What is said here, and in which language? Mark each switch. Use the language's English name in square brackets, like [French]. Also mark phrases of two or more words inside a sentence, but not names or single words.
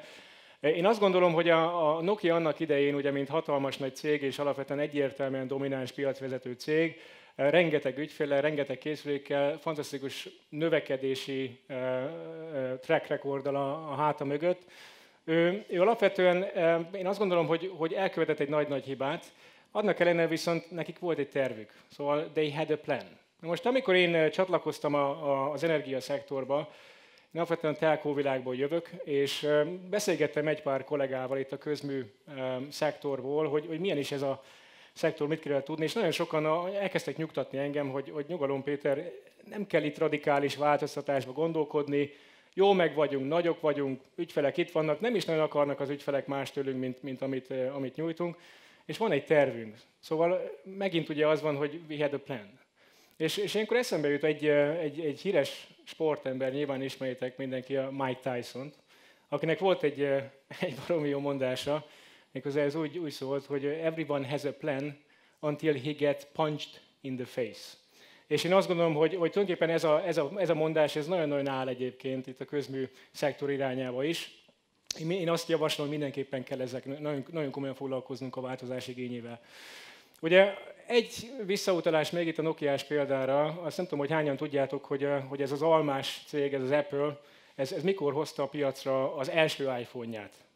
[Hungarian] Én azt gondolom, hogy a Nokia annak idején, ugye, mint hatalmas nagy cég, és alapvetően egyértelműen domináns piacvezető cég, rengeteg ügyféllel, rengeteg készülékkel, fantasztikus növekedési [English] track recorddal [Hungarian] a háta mögött. Ő alapvetően, én azt gondolom, hogy elkövetett egy nagy-nagy hibát, annak ellenére viszont nekik volt egy tervük. Szóval [English] they had a plan. [Hungarian] Most amikor én csatlakoztam az energiaszektorba, én alapvetően telkó világból jövök, és beszélgettem egy pár kollégával itt a közmű szektorból, hogy milyen is ez a szektor, mit kell tudni, és nagyon sokan elkezdtek nyugtatni engem, hogy nyugalom Péter, nem kell itt radikális változtatásba gondolkodni, jó meg vagyunk, nagyok vagyunk, ügyfelek itt vannak, nem is nagyon akarnak az ügyfelek más tőlünk, mint amit nyújtunk, és van egy tervünk. Szóval megint ugye az van, hogy [English] we had a plan. [Hungarian] És ilyenkor eszembe jut egy híres sportember, nyilván ismeritek mindenki, a Mike Tyson-t, akinek volt egy baromi jó mondása, méghozzá ez úgy szólt, hogy [English] everyone has a plan until he gets punched in the face. [Hungarian] És én azt gondolom, hogy tulajdonképpen ez a mondás ez nagyon-nagyon áll egyébként itt a közmű szektor irányába is. Én azt javaslom, hogy mindenképpen kell nagyon komolyan foglalkoznunk a változás igényével. Ugye egy visszautalás még itt a Nokiás példára, azt nem tudom, hogy hányan tudjátok, hogy ez az almás cég, ez az Apple, ez mikor hozta a piacra az első iPhone-ját?